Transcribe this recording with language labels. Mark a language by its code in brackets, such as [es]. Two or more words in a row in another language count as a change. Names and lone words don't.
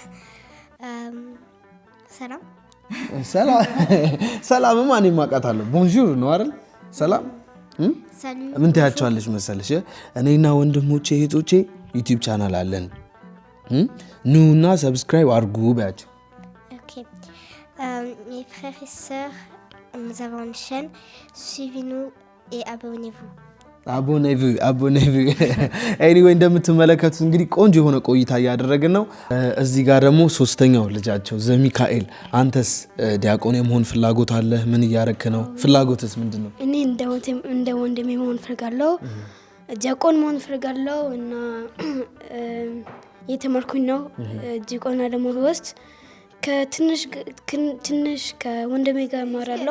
[am] ሰላም ማን ይማቃታለሁ ቦንጆር ነው አይደል ሰላም ምን ታያቸዋለሽ መሰለሽ እኔና ወንድሞቼ እህቶቼ ዩቲዩብ ቻናል አለን ኑና ሰብስክራይብ አድርጉ ባያቸው [fr] mes frères et sœurs, nous avons une chaîne. Suivez-nous et abonnez-vous. [am] አቦኔቪ ኤኒዌይ እንደምትመለከቱት እንግዲህ ቆንጆ የሆነ ቆይታ እያደረግን ነው። እዚህ ጋር ደግሞ ሶስተኛው ልጃቸው ዘሚካኤል፣ አንተስ ዲያቆን የመሆን ፍላጎት አለ? ምን እያረክ ነው? ፍላጎትስ ምንድን ነው? እኔ እንደ ወንድሜ መሆን ፈልጋለሁ፣ ዲያቆን መሆን ፈልጋለሁ እና የተማርኩኝ ነው ዲያቆና ለመሆን ከትንሽ ከወንድሜ ጋር እማራለሁ።